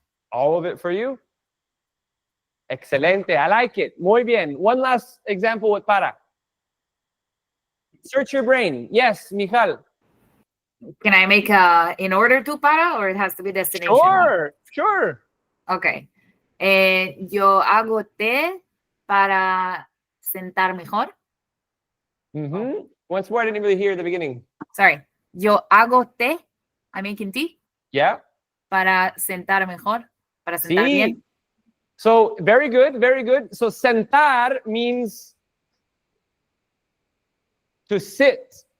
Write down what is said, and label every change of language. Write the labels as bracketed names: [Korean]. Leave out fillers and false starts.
[English] All of it for you? Excelente. I like it. [Spanish] Muy bien. [English] One last example with para. Search your brain. Yes, Michal. Can I make a in order to para, or it has to be destination? Sure. Okay. [Spanish] Yo hago té para sentar mejor. Mm-hmm. [English] Once more, I didn't really hear the beginning. Sorry. [Spanish] Yo hago té. [English] I'm making tea. Yeah. [Spanish] Para sentar mejor. Para sentar Sí. bien. [English] So very good, very good. So sentar means to sit.